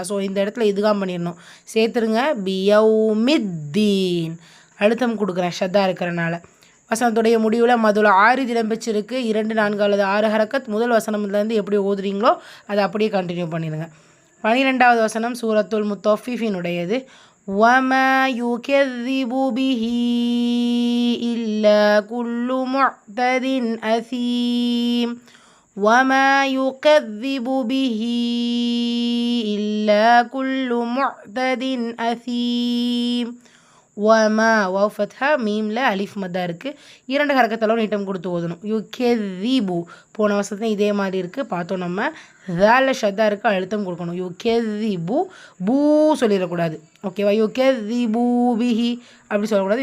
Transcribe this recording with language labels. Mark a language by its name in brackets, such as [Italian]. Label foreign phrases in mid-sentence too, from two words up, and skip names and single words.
[Tamil] ஸோ இந்த இடத்துல இதுகாம் பண்ணிடணும், சேர்த்துருங்க. பியௌமித்தீன் அழுத்தம் கொடுக்குறேன் ஷத்தா இருக்கிறனால. வசனத்துடைய முடிவில் மதுல 6 இடம்பெற்றிருக்கு. 2, 4 அல்லது 6 ஹரக்கத். முதல் வசனம்லேருந்து எப்படி ஓதுறீங்களோ அதை அப்படியே கண்டினியூ பண்ணிடுங்க. 12வது வசனம் சூரத்துல் முத்தஃபிஃபீனுடையது. [Arabic] وَمَا يُكَذِّبُ بِهِ إِلَّا كُلُّ مُعْتَدٍ أَثِيمٍ وَمَا يُكَذِّبُ بِهِ إِلَّا كُلُّ مُعْتَدٍ أَثِيمٍ. [Tamil] வமா வவ் ஃபத்ஹா மீமில் அலிஃப் மத்தா இருக்குது. 2 ஹரக்கத்தளவு நீட்டம் கொடுத்து ஓதணும். யுகெதிபு போன வசனத்தில் இதே மாதிரி இருக்குது, பார்த்தோம் நம்ம. தால ஷத்தா இருக்குது, அழுத்தம் கொடுக்கணும். யுகெதிபு பூ சொல்லிடக்கூடாது, ஓகேவா? [Arabic] يكذب به [Tamil] அப்படி சொல்லக்கூடாது.